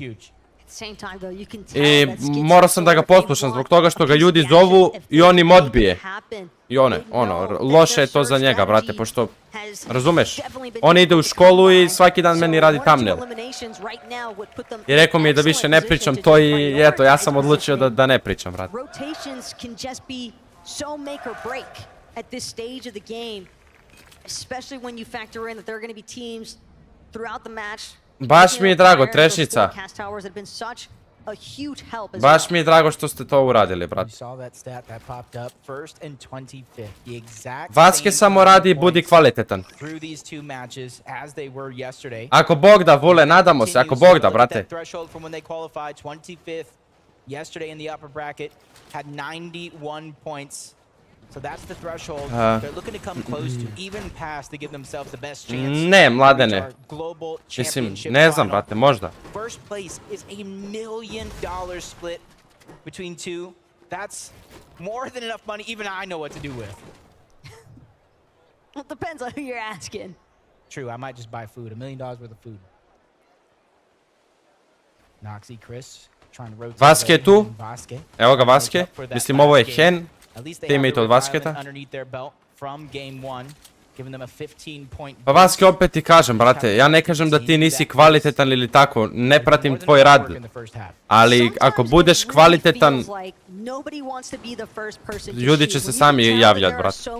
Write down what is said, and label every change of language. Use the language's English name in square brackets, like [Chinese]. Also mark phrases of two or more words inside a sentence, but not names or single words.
[Serbian] I morao sam da ga poslušam zbog toga što ga ljudi zovu i on im odbije. I loše je to za njega, brate, pošto, razumeš, on ide u školu i svaki dan meni radi thumbnail. I rekao mi je da više ne pričam to i eto, ja sam odlučio da ne pričam, brate. [English] Especially when you factor in that there are going to be teams throughout the match. [Serbian] Baš mi je drago, Trešnica. Baš mi je drago što ste to uradili, brate. Vaske samo radi i budi kvalitetan. Ako Bog da, Vule, nadamo se, ako Bog da, brate. [English] Yesterday in the upper bracket had 91 points. So that's the threshold they're looking to come close to, even past to give themselves the best chance. [Serbian] Ne, mladene. Mislim, ne znam, brate, možda. [English] First place is $1 million split between two. That's more than enough money even I know what to do with. Well, it depends on who you're asking. True, I might just buy food. $1 million worth of food. Noxy, Chris, trying to rotate. [Serbian] Vaske je tu. Evo ga Vaske. Mislim, ovo je Hen. Teammate od Vasketa. Pa Vaske, opet ti kažem, brate, ja ne kažem da ti nisi kvalitetan ili tako, ne pratim tvoj rad. Ali ako budeš kvalitetan, ljudi će se sami javljati, brate.